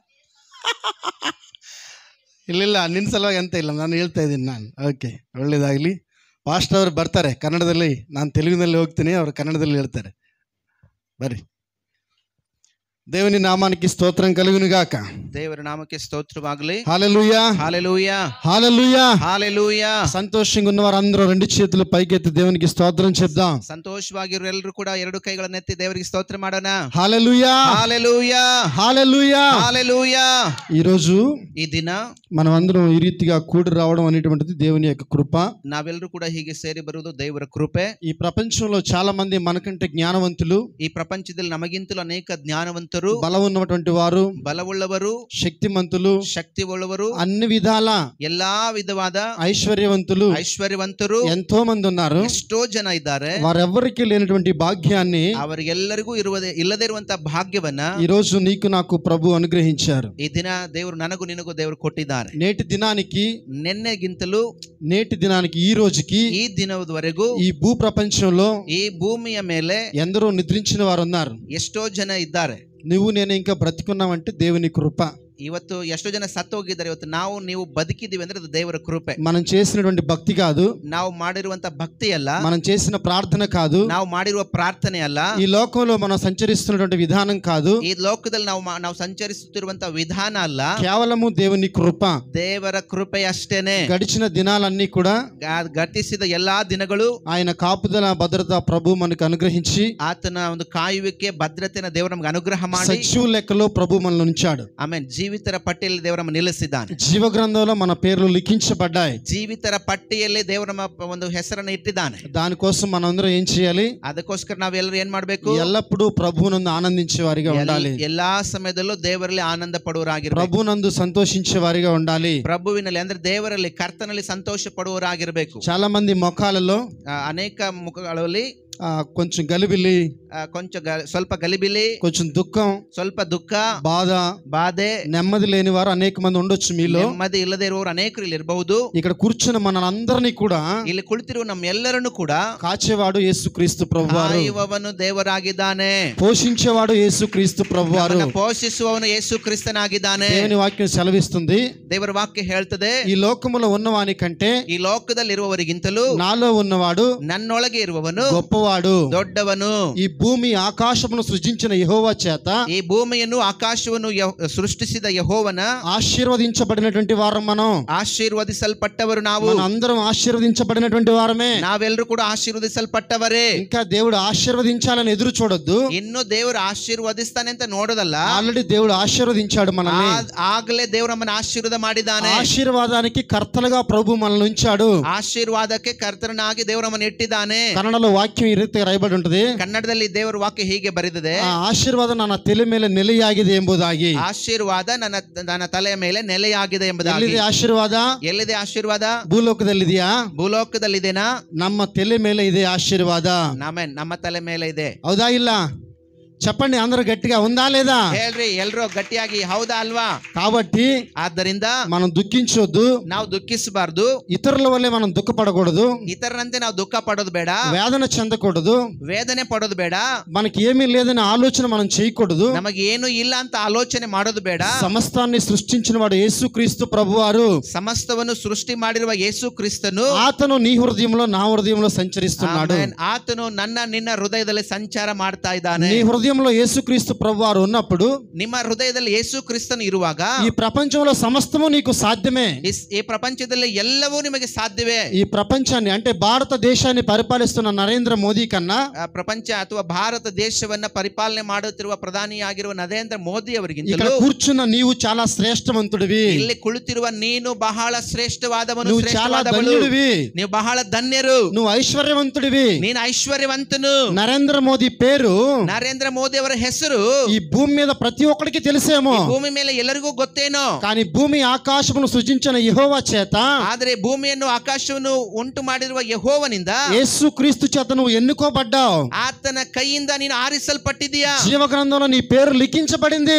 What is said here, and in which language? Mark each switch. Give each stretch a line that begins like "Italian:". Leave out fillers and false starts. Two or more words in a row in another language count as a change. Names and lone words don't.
Kannada: ಇಲ್ಲ, ನಿನ್ನ ಸಲುವಾಗಿ ಅಂತ ಇಲ್ಲ, ನಾನು ಹೇಳ್ತಾ ಇದ್ದೀನಿ ನಾನು. ಓಕೆ, ಒಳ್ಳೆಯದಾಗಲಿ. ಪಾಸ್ಟರ್ ಅವರು ಬರ್ತಾರೆ ಕನ್ನಡದಲ್ಲಿ, ನಾನು ತೆಲುಗಿನಲ್ಲಿ ಹೋಗ್ತೀನಿ, ಅವರು ಕನ್ನಡದಲ್ಲಿ ಹೇಳ್ತಾರೆ. ಬರ್ರಿ. ದೇವನಿ ನಾಮಕ್ಕೆ ಸ್ತೋತ್ರ ಕಲುಗುನುಗಾಕ. ದೇವರ ನಾಮಕ್ಕೆ ಸ್ತೋತ್ರವಾಗಲಿ.
Telugu: హల్లెలూయా, హల్లెలూయా, హల్లెలూయా, హల్లెలూయా. సంతోషంగా ఉన్నవారు అందరూ రెండు చేతులు పైకెత్తి దేవునికి స్తోత్రం చెప్దాం.
Kannada: సంతోషವಾಗಿರೋ ಎಲ್ಲರೂ ಕೂಡ ಎರಡು ಕೈಗಳನ್ನು ಎತ್ತಿ ದೇವರಿಗೆ ಸ್ತೋತ್ರ ಮಾಡೋಣ.
Telugu: హల్లెలూయా, హల్లెలూయా, హల్లెలూయా, హల్లెలూయా. ఈ రోజు
Kannada: ఈ ದಿನ
Telugu: మనం అందరం ఈ రీతిగా కూడి రావడం అనేటువంటిది దేవుని యొక్క కృప.
Kannada: ನಾವೆಲ್ಲರೂ ಕೂಡ ಹೀಗೆ ಸೇರಿ ಬರುವುದು ದೇವರ ಕೃಪೆ.
Telugu: ఈ ప్రపంచంలో చాలా మంది మనకంటే జ్ఞానవంతులు,
Kannada: ಈ ಪ್ರಪಂಚದಲ್ಲಿ ನಮಗಿಂತಲೂ ಅನೇಕ ಜ್ಞಾನವಂತರು,
Telugu: బలం ఉన్నటువంటి వారు,
Kannada: ಬಲವುಳ್ಳವರು,
Telugu: శక్తిమంతులు,
Kannada: ಶಕ್ತಿ ಉಳ್ಳವರು,
Telugu: అన్ని విధాల
Kannada: ಎಲ್ಲಾ ವಿಧವಾದ
Telugu: ఐశ్వర్యవంతులు ఎంతో మంది ఉన్నారు.
Kannada: ಎಷ್ಟೋ ಜನ ಇದ್ದಾರೆ.
Telugu: వారెవ్వరికి లేనటువంటి భాగ్యాన్ని,
Kannada: ಅವರಿಗೆಲ್ಲರಿಗೂ ಇಲ್ಲದೇ ಇರುವಂತಹ ಭಾಗ್ಯವನ್ನ
Telugu: ఈ రోజు నీకు నాకు ప్రభు అనుగ్రహించారు.
Kannada: ಈ ದಿನ ದೇವರು ನನಗೂ ನಿನಗೂ ದೇವರು ಕೊಟ್ಟಿದ್ದಾರೆ.
Telugu: నేటి దినానికి,
Kannada: ನಿನ್ನೆಗಿಂತಲೂ
Telugu: నేటి దినానికి, ఈ రోజుకి,
Kannada: ఈ ದಿನದವರೆಗೂ
Telugu: ఈ భూ ప్రపంచంలో
Kannada: ఈ ಭೂಮಿಯ ಮೇಲೆ
Telugu: ఎందరో నిద్రించిన వారు ఉన్నారు.
Kannada: ಎಷ್ಟೋ ಜನ ಇದ್ದಾರೆ.
Telugu: నువ్వు నేను ఇంకా బ్రతికున్నామంటే దేవుని కృప.
Kannada: ಇವತ್ತು ಎಷ್ಟೋ ಜನ ಸತ್ತು ಹೋಗಿದ್ದಾರೆ. ಇವತ್ತು ನೀವು ಬದುಕಿದ್ದೀವಿ ಅಂದ್ರೆ ಅದು ದೇವರ ಕೃಪೆ.
Telugu: మనం చేసినటువంటి భక్తి కాదు,
Kannada: ನಾವು ಮಾಡಿರುವಂತ ಭಕ್ತಿ ಅಲ್ಲ,
Telugu: మనం చేసిన ప్రార్థన కాదు,
Kannada: ನಾವು ಮಾಡಿರುವ ಪ್ರಾರ್ಥನೆ ಅಲ್ಲ,
Telugu: ఈ లోకంలో మనం సంచరిస్తున్నటువంటి విధానం కాదు,
Kannada: ಈ ಲೋಕದಲ್ಲಿ ನಾವು ಸಂಚರಿಸುತ್ತಿರುವಂತ ವಿಧಾನ ಅಲ್ಲ,
Telugu: కేవలము దేవుని కృప,
Kannada: ದೇವರ ಕೃಪೆ ಅಷ್ಟೇನೆ.
Telugu: గడిచిన దినాలన్నీ కూడా,
Kannada: ಗತಿಸಿದ ಎಲ್ಲಾ ದಿನಗಳು
Telugu: ఆయన కాపుదల భద్రత ప్రభు మనకు అనుగ్రహించి,
Kannada: ಆತನ ಒಂದು ಕಾಯುವಿಕೆ ಭದ್ರತೆನ ದೇವರು ನಮಗೆ ಅನುಗ್ರಹ ಮಾಡಿ
Telugu: సజీవ లెక్కలో ప్రభు మనల్ని ఉంచాడు.
Kannada: ಆಮೇಲೆ ಜೀವಿತರ ಪಟ್ಟಿಯಲ್ಲಿ ದೇವರು ನಮ್ಮನ್ನು ನಿಲ್ಲಿಸಿದ್ದಾನೆ.
Telugu: జీవ గ్రంథంలో మన పేర్లు లిఖించబడ్డాయి.
Kannada: ಜೀವಿತರ ಪಟ್ಟಿಯಲ್ಲಿ ದೇವರು ನಮ್ಮ ಒಂದು ಹೆಸರನ್ನು ಇಟ್ಟಿದ್ದಾನೆ.
Telugu: దానికోసం మనందరం ఏం చేయాలి?
Kannada: ಅದಕ್ಕೋಸ್ಕರ ನಾವೆಲ್ಲರೂ ಏನ್ ಮಾಡ್ಬೇಕು?
Telugu: ఎల్లప్పుడూ ప్రభువునందు ఆనందించే వారిగా ఉండాలి.
Kannada: ಎಲ್ಲಾ ಸಮಯದಲ್ಲೂ ದೇವರಲ್ಲಿ ಆನಂದ ಪಡುವವರಾಗಿರಬೇಕು.
Telugu: ప్రభునందు సంతోషించే వారిగా ఉండాలి.
Kannada: ಪ್ರಭುವಿನಲ್ಲಿ ಅಂದ್ರೆ ದೇವರಲ್ಲಿ, ಕರ್ತನಲ್ಲಿ ಸಂತೋಷ ಪಡುವವರಾಗಿರಬೇಕು.
Telugu: చాలా మంది ముఖాలలో,
Kannada: ಅನೇಕ ಮುಖಗಳಲ್ಲಿ
Telugu: కొంచెం గలిబిలి,
Kannada: ಸ್ವಲ್ಪ ಗಲಿಬಿಲಿ,
Telugu: కొంచెం దుఃఖం,
Kannada: ಸ್ವಲ್ಪ ದುಃಖ,
Telugu: బాధೆ, నెమ్మది లేని వారు అనేక మంది ఉండొచ్చు. మీలో
Kannada: ನೆಮ್ಮದಿ ಇಲ್ಲದೆ ಇರುವವರು ಅನೇಕರು ಇಲ್ಲಿ ಇರಬಹುದು.
Telugu: ఇక్కడ కూర్చున్న మనందరినీ కూడా,
Kannada: ಇಲ್ಲಿ ಕುಳಿತಿರುವ ನಮ್ಮೆಲ್ಲರನ್ನು ಕೂಡ
Telugu: కాచేవాడు యేసుక్రీస్తు ప్రభువారు,
Kannada: ಕಾಯುವವನು ದೇವರಾಗಿದ್ದಾನೆ,
Telugu: పోషించేవాడు యేసుక్రీస్తు ప్రభువారు,
Kannada: ಪೋಷಿಸುವವನು ಯೇಸು ಕ್ರಿಸ್ತನಾಗಿದ್ದಾನೆ.
Telugu: దేవుని వాక్యం సెలవిస్తుంది,
Kannada: ದೇವರ ವಾಕ್ಯ ಹೇಳ್ತದೆ,
Telugu: ఈ లోకములో ఉన్నవాని కంటే,
Kannada: ಈ ಲೋಕದಲ್ಲಿ ಇರುವವರಿಗಿಂತಲೂ
Telugu: నాలో ఉన్నవాడు,
Kannada: ನನ್ನೊಳಗೆ ಇರುವವನು
Telugu: గొప్పవాడు.
Kannada: ದೊಡ್ಡವನು.
Telugu: ఈ భూమి ఆకాశమును సృజించిన యెహోవా చేత,
Kannada: ಈ ಭೂಮಿಯನ್ನು ಆಕಾಶವನ್ನು ಸೃಷ್ಟಿಸಿದ ಯೆಹೋವನ
Telugu: ఆశీర్వదించబడినటువంటి వారం మనం.
Kannada: ಆಶೀರ್ವದಿಸಲ್ಪಟ್ಟವರು ನಾವು.
Telugu: అందరం ఆశీర్వదించబడినటువంటి వారమే.
Kannada: ನಾವೆಲ್ಲರೂ ಕೂಡ ಆಶೀರ್ವದಿಸಲ್ಪಟ್ಟವರೇ.
Telugu: ఇంకా దేవుడు ఆశీర్వదించాలని ఎదురు చూడొద్దు.
Kannada: ಇನ್ನು ದೇವರು ಆಶೀರ್ವದಿಸ್ತಾನೆ ಅಂತ ನೋಡೋದಲ್ಲ.
Telugu: ఆల్రెడీ దేవుడు ఆశీర్వదించాడు మనల్ని.
Kannada: ಆಗಲೇ ದೇವರು ನಮ್ಮನ್ನು ಆಶೀರ್ವಾದ ಮಾಡಿದ್ದಾನೆ.
Telugu: ఆశీర్వాదానికి కర్తలుగా ప్రభు మనల్ని ఉంచాడు.
Kannada: ಆಶೀರ್ವಾದಕ್ಕೆ ಕರ್ತನಾಗಿ ದೇವರು ನಮ್ಮನ್ನು ಇಟ್ಟಿದ್ದಾನೆ.
Telugu: కన్నడలో వాక్యం ఈ రీతి రాయబడి ఉంటుంది.
Kannada: ಕನ್ನಡದಲ್ಲಿ ದೇವರ ವಾಕ್ಯ ಹೀಗೆ ಬರೆದಿದೆ, ಆಶೀರ್ವಾದ ನನ್ನ ತಲೆ ಮೇಲೆ ನೆಲೆಯಾಗಿದೆ ಎಂಬುದಾಗಿ. ಆಶೀರ್ವಾದ ನನ್ನ ತಲೆಯ ಮೇಲೆ ನೆಲೆಯಾಗಿದೆ ಎಂಬುದಾಗಿ. ಎಲ್ಲಿದೆ ಆಶೀರ್ವಾದ? ಎಲ್ಲಿದೆ ಆಶೀರ್ವಾದ? ಭೂಲೋಕದಲ್ಲಿದೆಯಾ? ಭೂಲೋಕದಲ್ಲಿದೆನಾ? ನಮ್ಮ ತಲೆ ಮೇಲೆ ಇದೆ ಆಶೀರ್ವಾದ. ನಮ್ಮ ತಲೆ ಮೇಲೆ ಇದೆ. ಹೌದಾ? ಇಲ್ಲ?
Telugu: చెప్పండి అందరూ గట్టిగా, ఉందా లేదా?
Kannada: ಹೇಳ್ರಿ ಎಲ್ರು ಗಟ್ಟಿಯಾಗಿ, ಹೌದಾ ಅಲ್ವಾ?
Telugu: కాబట్టి
Kannada: ಆದ್ದರಿಂದ
Telugu: మనం దుఃఖించొద్దు,
Kannada: ನಾವು ದುಃಖಿಸಬಾರ್ದು,
Telugu: ఇతరుల వల్లే మనం దుఃఖపడకూడదు,
Kannada: ಇತರರಂತೆ ನಾವು ದುಃಖ ಪಡೋದು ಬೇಡ,
Telugu: వేదన చెందకూడదు,
Kannada: ವೇದನೆ ಪಡೋದು ಬೇಡ,
Telugu: మనకి ఏమీ లేదనే ఆలోచన మనం చేయకూడదు.
Kannada: ನಮಗೆ ಏನು ಇಲ್ಲ ಅಂತ ಆಲೋಚನೆ ಮಾಡೋದು ಬೇಡ.
Telugu: సమస్తాన్ని సృష్టించిన వాడు యేసుక్రీస్తు ప్రభువారు,
Kannada: ಸಮಸ್ತವನ್ನು ಸೃಷ್ಟಿ ಮಾಡಿರುವ ಯೇಸು ಕ್ರಿಸ್ತನು,
Telugu: ఆతను నీ హృదయంలో నా హృదయంలో సంచరిస్తున్నాడు.
Kannada: ಆಮೆನ್. ಆತನು ನನ್ನ ನಿನ್ನ ಹೃದಯದಲ್ಲಿ ಸಂಚಾರ ಮಾಡ್ತಾ ಇದ್ದಾನೆ.
Telugu: నీ హృదయంలో యేసుక్రీస్తు ప్రభువారు ఉన్నప్పుడు,
Kannada: ನಿಮ್ಮ ಹೃದಯದಲ್ಲಿ ಯೇಸು ಕ್ರಿಸ್ತನು ಇರುವಾಗ
Telugu: ఈ ప్రపంచంలో సమస్తము నీకు సాధ్యమే.
Kannada: ಈ ಪ್ರಪಂಚದಲ್ಲಿ ಎಲ್ಲವೂ ನಿಮಗೆ ಸಾಧ್ಯವೇ.
Telugu: ఈ ప్రపంచాన్ని అంటే భారతదేశాన్ని పరిపాలిస్తున్న నరేంద్ర మోదీ కన్నా,
Kannada: ಪ್ರಪಂಚ ಅಥವಾ ಭಾರತ ದೇಶವನ್ನ ಪರಿಪಾಲನೆ ಮಾಡುತ್ತಿರುವ ಪ್ರಧಾನಿಯಾಗಿರುವ ನರೇಂದ್ರ ಮೋದಿ
Telugu: ఇక్కడ
Kannada: ಅವರಿಗಿಂತಲೂ
Telugu: కూర్చున్న నీవు చాలా శ్రేష్టవంతుడివి,
Kannada: ಇಲ್ಲಿ ಕುಳಿತಿರುವ ನೀನು ಬಹಳ ಶ್ರೇಷ್ಠವಾದವನು,
Telugu: నువ్వు చాలా
Kannada: ಶ್ರೇಷ್ಠವಾದವಳು.
Telugu: ధన్యుడివి,
Kannada: ನೀವು ಬಹಳ ಧನ್ಯರು,
Telugu: నువ్వు ఐశ్వర్యవంతుడివి.
Kannada: ನೀನು ಐಶ್ವರ್ಯವಂತನು.
Telugu: నరేంద్ర మోదీ పేరు
Kannada: ನರೇಂದ್ರ ಮೋದಿ ಅವರ ಹೆಸರು
Telugu: ఈ భూమి మీద ప్రతి ఒక్కరికి తెలిసేమో,
Kannada: ಭೂಮಿ ಮೇಲೆ ಎಲ್ಲರಿಗೂ ಗೊತ್ತೇನೋ.
Telugu: కానీ భూమి ఆకాశమును సృజించిన యెహోవా చేత,
Kannada: ಆದರೆ ಭೂಮಿಯನ್ನು ಆಕಾಶವನ್ನು ಉಂಟು ಮಾಡಿರುವ ಯೆಹೋವನಿಂದ,
Telugu: యేసు క్రీస్తు చేత నువ్వు ఎన్నుకోబడ్డావు.
Kannada: ಆತನ ಕೈಯಿಂದ ನೀನು ಆರಿಸಲ್ಪಟ್ಟಿದೀಯಾ.
Telugu: జీవ గ్రంథంలో నీ పేరు లిఖించబడింది.